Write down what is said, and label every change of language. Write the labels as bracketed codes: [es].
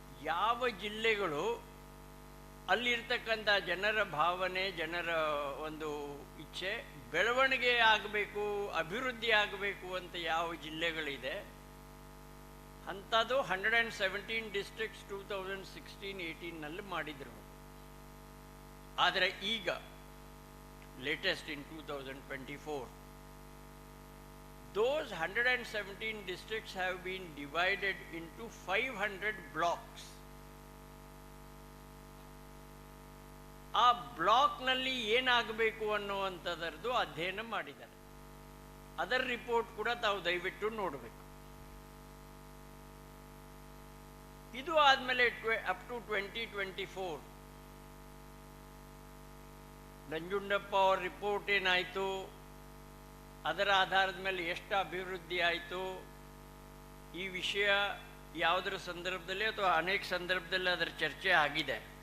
[kn] ಯಾವ ಜಿಲ್ಲೆಗಳು ಅಲ್ಲಿರ್ತಕ್ಕಂಥ ಜನರ ಭಾವನೆ, ಜನರ ಒಂದು ಇಚ್ಛೆ, ಬೆಳವಣಿಗೆ ಆಗಬೇಕು, ಅಭಿವೃದ್ಧಿ ಆಗಬೇಕು ಅಂತ ಯಾವ ಜಿಲ್ಲೆಗಳಿದೆ ಅಂಥದ್ದು 117 ಡಿಸ್ಟ್ರಿಕ್ಟ್ಸ್ 2016-18 ಮಾಡಿದ್ರು. ಆದರೆ ಈಗ [en] latest in 2024, those 117 districts have been divided into 500 blocks. [kn] ಆ ಬ್ಲಾಕ್ನಲ್ಲಿ ಏನಾಗಬೇಕು ಅನ್ನುವಂಥದ್ದು ಅಧ್ಯಯನ ಮಾಡಿದ್ದಾರೆ. ಅದರ ರಿಪೋರ್ಟ್ ಕೂಡ ತಾವು ದಯವಿಟ್ಟು ನೋಡಬೇಕು. ಇದು ಆದಮೇಲೆ ಅಪ್ ಟು 2024 ನಂಜುಂಡಪ್ಪ ಅವ್ರ ರಿಪೋರ್ಟ್ ಏನಾಯಿತು, ಅದರ ಆಧಾರದ ಮೇಲೆ ಎಷ್ಟು ಅಭಿವೃದ್ಧಿ ಆಯಿತು, ಈ ವಿಷಯ ಯಾವುದರ ಸಂದರ್ಭದಲ್ಲಿ ಅಥವಾ ಅನೇಕ ಸಂದರ್ಭದಲ್ಲಿ ಅದರ ಚರ್ಚೆ ಆಗಿದೆ.